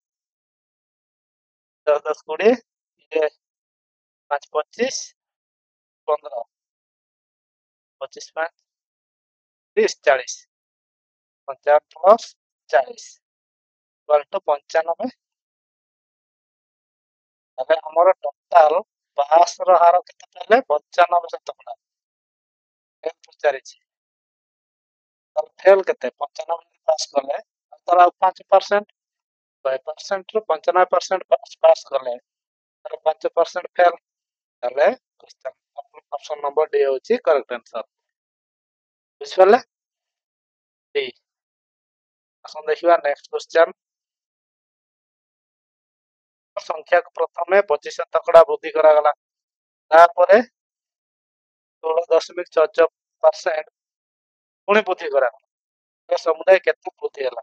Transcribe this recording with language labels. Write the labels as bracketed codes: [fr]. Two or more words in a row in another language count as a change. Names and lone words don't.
[or] 10 10 20, ଇଏ 5 25 15 25 5 30 40, 55 ପ୍ଲସ୍ 40 95। ତାହେଲେ ଆମର [en] total pass [or] ର ହାର କେତେ ପାଇଲେ? 95%। ପଚାରିଛି ଫେଲ୍ କେ 95 ପାସ୍ କଲେ ତାର 5% 100% ରୁ 95% ପାସ୍ କଲେ ତାର 5% ଫେଲ୍ ତାହେଲେ [en] option number D [or] ହେଉଛି [en] correct answer. [or] ବୁଝିପାରିଲେ? ଡି। ଆସନ୍ତୁ ଦେଖିବା [en] next question. [or] ସଂଖ୍ୟାକୁ ପ୍ରଥମେ 25 ଶତକଡ଼ା ବୃଦ୍ଧି କରାଗଲା, ତାପରେ 16.66% ପୁଣି ବୃଦ୍ଧି କରାଗଲା, ସମୁଦାୟ କେତେ ବୃଦ୍ଧି ହେଲା?